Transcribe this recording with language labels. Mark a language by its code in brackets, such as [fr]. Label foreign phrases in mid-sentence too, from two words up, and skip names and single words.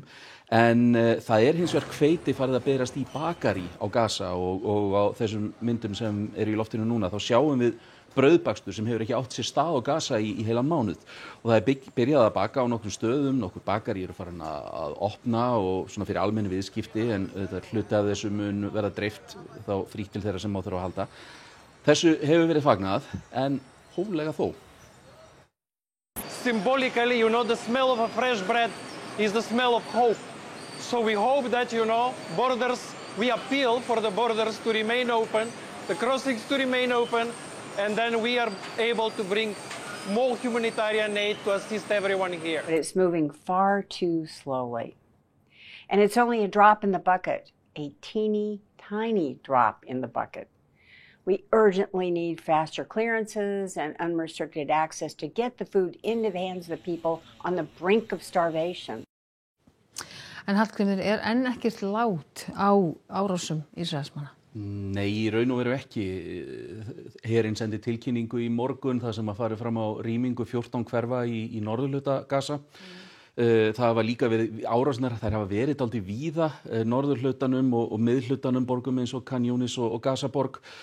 [is] En það hins vegar hveiti farið að berast í bakari á Gaza og á þessum myndum sem eru í loftinu núna þá sjáum við brauðbakstur sem hefur ekki átt sér stað á Gaza í heilan mánuð og það byrjað að baka á nokkrum stöðum, nokkur bakari eru farin að opna og svona fyrir almenni viðskipti en þetta hluti af þessu mun verða dreift þá frítt til þeirra sem má þurfa að halda. Þessu hefur verið fagnað en hóflega þó. [en] Symbolically, the smell of a fresh bread is the smell of hope. So we hope that, borders, we appeal for the borders to remain open, the crossings to remain open, and then we are able to bring more humanitarian aid to assist everyone here. But it's moving far too slowly. And it's only a drop in the bucket, a teeny tiny drop in the bucket. We urgently need faster clearances and unrestricted access to get the food into the hands of the people on the brink of starvation. [is] En Hallgrímur, enn ekkert lát á árásum Ísraelsmanna? Nei, í raun og veru ekki. Herinn sendi tilkynningu í morgun þar sem að farið fram á rýmingu 14 hverfa í norðurhluta Gaza. Það var líka verið árásirnar, þær hafa verið dálítið víða norðurhlutanum og miðhlutanum borgum eins og Khan Yunis og Gazaborg.